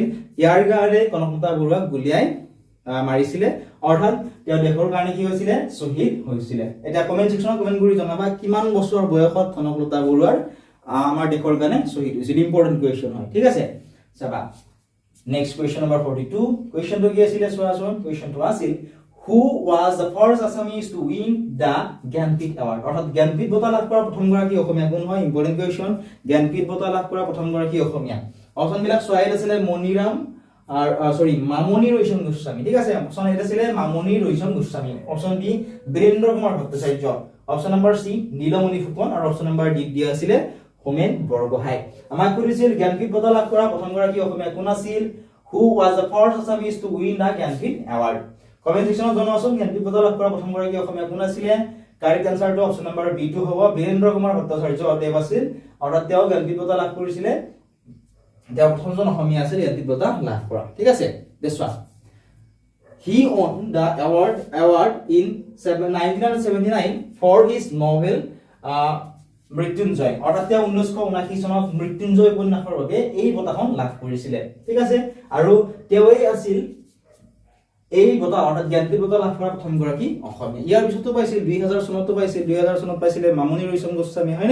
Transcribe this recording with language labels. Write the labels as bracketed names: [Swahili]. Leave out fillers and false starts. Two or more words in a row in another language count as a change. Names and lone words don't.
[Assamese] ইয়াৰ কাৰণে কনকলতা বৰুৱাক গুলিয়াই মাৰিছিলে, অৰ্থাৎ তেওঁ দেশৰ কাৰণে কি হৈছিলে? শ্বহীদ হৈছিলে। এতিয়া [English] comment sectionত [Assamese] কমেন্ট কৰি জনাবা কিমান বছৰ বয়সত কনকলতা বৰুৱাৰ আমাৰ দেশৰ কাৰণে শ্বহীদ হৈছিল। [English] important question [Assamese] হয়, ঠিক আছে। চাবা [English] next question number [Assamese] 42। কুৱেশ্যনটো কি আছিল চোৱাচোন। কুৱেশ্যনটো আছিল [English] who was the first Assamese to win the Gyanpith Award? [Assamese] অৰ্থাৎ জ্ঞানপীঠ বঁটা লাভ কৰা প্ৰথম গৰাকী অসমীয়া কোন হয়? [English] important question. [Assamese] জ্ঞানপীঠ বঁটা লাভ কৰা প্ৰথম গৰাকী অসমীয়া। অপচন বিলাক চোৱাইত আছিলে মণিৰাম মামনি ৰয়ছম গোস্বামী, ঠিক আছে। [English] option A [Assamese] আছিলে মামনি ৰয়ছম গোস্বামী। [English] option B [Assamese] বীৰেন্দ্ৰ কুমাৰ ভট্টাচাৰ্য। [English] option number C [Assamese] নীলমণি ফুকন আৰু [English] option number D [Assamese] দিয়া আছিলে হোমেন বৰগোহাঁই। আমাক সুধিছিল জ্ঞানপীঠ বঁটা লাভ কৰা প্ৰথম গৰাকী অসমীয়া কোন আছিল? [English] who was the first Assamese to win the Gyanpith Award? comment sectionত [Assamese] জনাওচোন জ্ঞানপীঠ বঁটা লাভ কৰা প্ৰথম গৰাকী অসমীয়া কোন আছিলে? [English] correct answerটো option number B [Assamese] টো হ'ব বীৰেন্দ্ৰ কুমাৰ ভট্টাচাৰ্য দেৱ আছিল, অৰ্থাৎ তেওঁ জ্ঞানপীঠ বঁটা লাভ কৰিছিলে, তেওঁ প্ৰথমজন অসমীয়া আছিল জ্ঞানপীঠ বঁটা লাভ কৰা, ঠিক আছে। দেখোৱা [English] he won the award in 1979 for his novel [Assamese] মৃত্যুঞ্জয়, অৰ্থাৎ তেওঁ 1979 চনত মৃত্যুঞ্জয় উপন্যাসৰ বাবে এই বঁটাখন লাভ কৰিছিলে, ঠিক আছে। আৰু তেওঁই আছিল এই বঁটা অৰ্থাৎ জ্ঞানপীঠ বঁটা লাভ কৰা প্ৰথম গৰাকী অসমীয়া। ইয়াৰ পিছতো পাইছিল 2000 চনতো পাইছিল, 2000 চনত পাইছিলে মামনি ৰয়ছম গোস্বামী, হয়নে?